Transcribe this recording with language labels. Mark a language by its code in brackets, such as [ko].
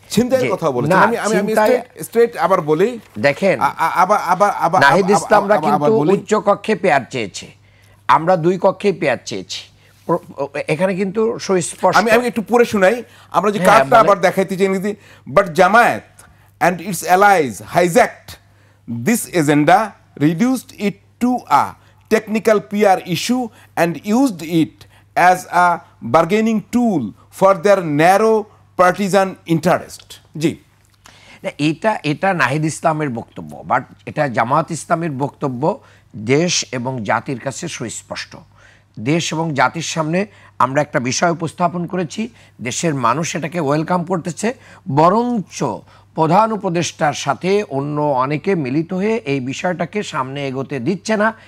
[bn] ছিনতাইয়ের কথা বলেছে। আমি স্ট্রেট আবার বলি, দেখেন, আবার নাহিদ ইসলামরা কিন্তু উচ্চ কক্ষে পেয়ার চেয়েছে, আমরা দুই কক্ষে পেয়ার চেয়েছি। এখানে কিন্তু সুস্পষ্ট। আমি একটু পড়ে শোনাই, আমরা যে কার্ডটা আবার দেখাইতে চাই। [en] But Jamaat and its allies hijacked this agenda, reduced it to a technical PR issue and used it as a bargaining tool for their narrow partisan interest. [bn] জি, এটা নাহিদ ইসলামের বক্তব্য, বাট এটা জামাত ইসলামের বক্তব্য দেশ এবং জাতির কাছে সুস্পষ্ট। দেশ এবং জাতির সামনে আমরা একটা বিষয় উপস্থাপন করেছি, দেশের মানুষ এটাকে ওয়েলকাম করতেছে, বরঞ্চ প্রধান উপদেষ্টার সাথে অন্য অনেকে মিলিত হয়ে এই বিষয়টাকে সামনে এগোতে দিচ্ছে না।